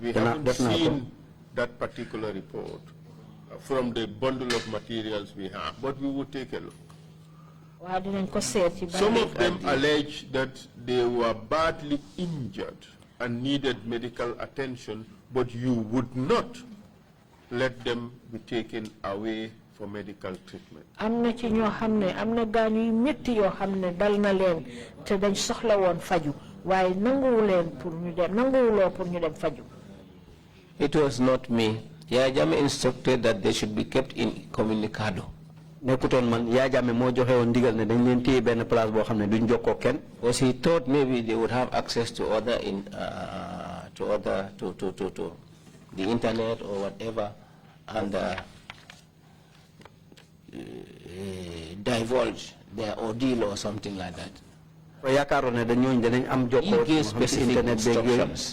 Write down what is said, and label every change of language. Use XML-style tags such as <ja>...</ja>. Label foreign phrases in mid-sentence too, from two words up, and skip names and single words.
<en>We haven't seen that particular report from the bundle of materials we have, but we would take a look. Some of them allege that they were badly injured and needed medical attention, but you would not let them be taken away for medical treatment.</en> <wo>Amna ci ñoo xamne amna gañu yu metti yo xamne dal na leen te dañ soxla won faju waye nanguwu leen pour ñu dem nanguwulo pour ñu dem faju.</wo> <en>It was not me. Yaya Jammeh instructed that they should be kept incommunicado.</en> <wo>Nekuton man Yaya Jammeh mo joxe won digal ne dañ leen téye ben place bo xamne duñ jokko ken,</wo> <en>because he thought maybe they would have access to other to the internet or whatever, and divulge their ordeal or something like that. He gave specific instructions.</en>